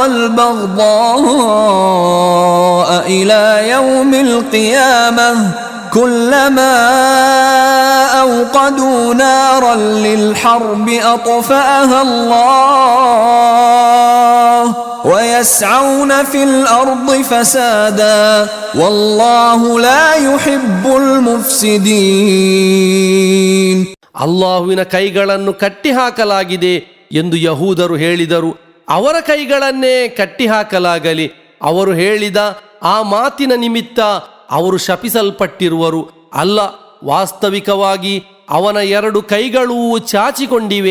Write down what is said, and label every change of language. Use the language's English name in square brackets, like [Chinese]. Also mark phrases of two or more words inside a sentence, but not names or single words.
[Arabic] والبغضاء إلى يوم القيامة كلما أوقدوا نارا للحرب أطفأها الله ويسعون في الأرض فسادا والله لا يحب المفسدين. [Kannada] ಅಲ್ಲಾಹುವಿನ ಕೈಗಳನ್ನು ಕಟ್ಟಿಹಾಕಲಾಗಿದೆ ಎಂದು ಯಹೂದರು ಹೇಳಿದರು. ಅವರ ಕೈಗಳನ್ನೇ ಕಟ್ಟಿಹಾಕಲಾಗಲಿ. ಅವರು ಹೇಳಿದ ಆ ಮಾತಿನ ನಿಮಿತ್ತ ಅವರು ಶಪಿಸಲ್ಪಟ್ಟಿರುವರು. ಅಲ್ಲ, ವಾಸ್ತವಿಕವಾಗಿ ಅವನ ಎರಡು ಕೈಗಳೂ ಚಾಚಿಕೊಂಡಿವೆ.